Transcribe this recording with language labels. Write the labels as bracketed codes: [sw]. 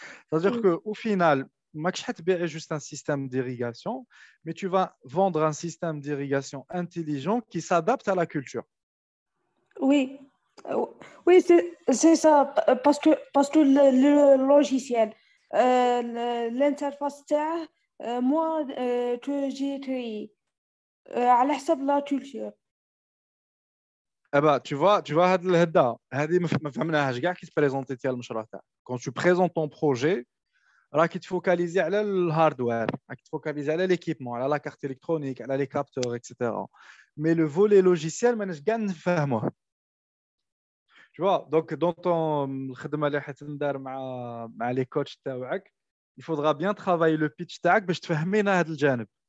[fr] C'est-à-dire qu'au final, tu vas juste un système d'irrigation, mais tu vas vendre un système d'irrigation intelligent qui s'adapte à la culture. Oui, oui, c'est ça, parce que le logiciel, l'interface, moi, que j'ai créé, [ar] على حسب [fr] la culture. Eh ben, tu vois, [ar] هذه ما فهمناهاش كاع كي تبريزونتي المشروع تاعك. [fr] Quand tu présentes ton projet, [ar] راك تفوكاليزي على الهاردوير, راك تفوكاليزي على [fr] l'équipement, على la carte électronique, على les capteurs, etc. Mais le volet logiciel, [ar] ماناش كاع نفهموه. [fr] Tu vois, donc dans ton [ar] الخدمه اللي حتندار مع [fr] les coachs تاعك, il faudra bien travailler le pitch تاعك [ar] باش تفهمينا هذا الجانب.